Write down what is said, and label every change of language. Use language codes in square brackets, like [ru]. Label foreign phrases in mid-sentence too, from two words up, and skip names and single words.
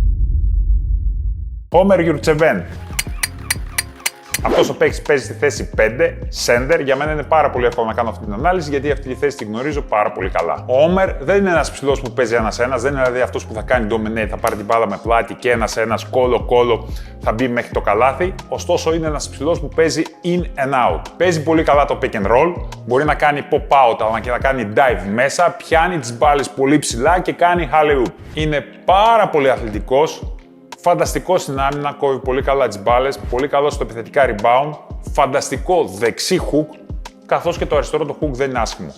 [el] Όμερ Γιουρτσεβέν. Αυτός ο παίκτης παίζει στη θέση 5, center. Για μένα είναι πάρα πολύ εύκολο να κάνω αυτή την ανάλυση γιατί αυτή τη θέση τη γνωρίζω πάρα πολύ καλά. Ο Όμερ δεν είναι ένας ψηλός που παίζει ένας-ένας, δεν είναι δηλαδή αυτός που θα κάνει dominate, θα πάρει την μπάλα με πλάτη και ένας-ένας, κόλο-κόλο, θα μπει μέχρι το καλάθι. Ωστόσο είναι ένας ψηλός που παίζει [en] in and out. [el] Παίζει πολύ καλά το [en] pick and roll, [el] μπορεί να κάνει pop-out αλλά και να κάνει dive μέσα, πιάνει τις μπάλες πολύ ψηλά και κάνει alley-oop. Είναι πάρα πολύ αθλητικός. Φανταστικό στην άμυνα, κόβει πολύ καλά τις μπάλες, πολύ καλό στο επιθετικά rebound, φανταστικό δεξί hook, καθώς και το αριστερό το hook δεν είναι άσχημο.